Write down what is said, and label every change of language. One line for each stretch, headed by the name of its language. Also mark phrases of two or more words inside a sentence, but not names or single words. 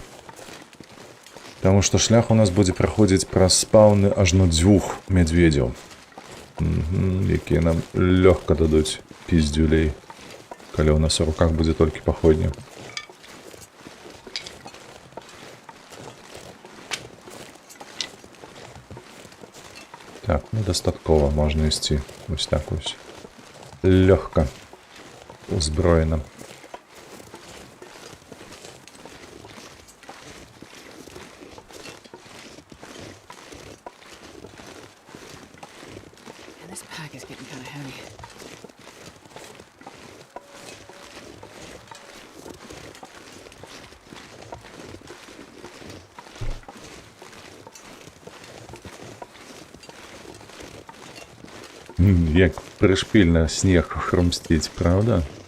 Belarusian: Таму што шлях у нас будзе праходзіць праз спаўны ажно 2 мядзведзяў, якія нам лёгка дадуць піздзюлей, калі ў нас у руках будзе толькі паходня. Так, ну дастаткова можна ісці вось так вось. Лёгка. Узброена.
English: And this pack is getting kind of heavy.
Ukrainian: Як пришпільно снег хрумстить, правда?